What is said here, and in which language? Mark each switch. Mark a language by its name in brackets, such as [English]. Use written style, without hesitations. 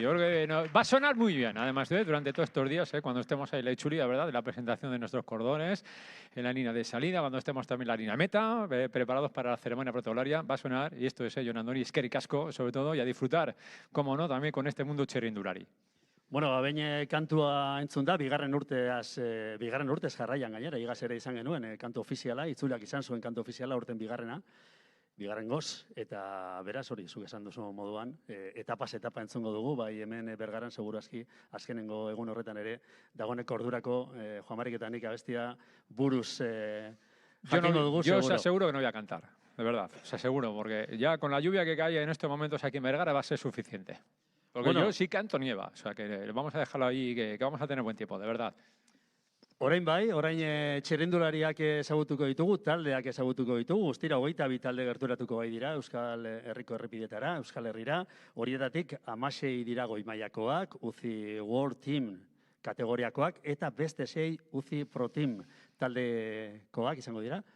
[Spanish] Yo creo que va a sonar muy bien, además, durante todos estos días, cuando estemos ahí en la Itzuli, ¿verdad? De la presentación de nuestros cordones, en la línea de salida, cuando estemos también en la línea meta, preparados para la ceremonia protocolaria, va a sonar, y esto es Jon Andoni, [Basque] eskerrik asko, [Spanish] sobre todo, y a disfrutar, como no, también con este mundo txirrindulari. [Basque] Bueno, baina kantua entzun da, bigarren urtez jarraian gainera, igaz ere izan genuen, kantu ofiziala, itzuliak izan zuen kantu ofiziala, urten bigarren goz, eta beraz hori, zuk esan duzu moduan, etapa entzungo dugu, bai hemen Bergaran segurazki, azkenengo egun horretan ere, dagoeneko ordurako, Juan Marik eta nik abestia buruz jakingo dugu, seguro. [Spanish] Yo os aseguro que no voy a cantar, de verdad, os aseguro, porque ya con la lluvia que cae en estos momentos aquí en Vergara va a ser suficiente. Porque bueno, yo sí canto nieva, o sea que vamos a dejarlo ahí, que vamos a tener buen tiempo, de verdad. [Basque] Orain txirrindulariak ezagutuko ditugu, taldeak ezagutuko ditugu, guztira 22 talde gerturatuko bai dira, Euskal Herriko errepidetara, Euskal Herrira, horietatik 16 dira goi mailakoak, UCI World Team kategoriakoak, eta beste 6 UCI Pro Team taldekoak izango dira.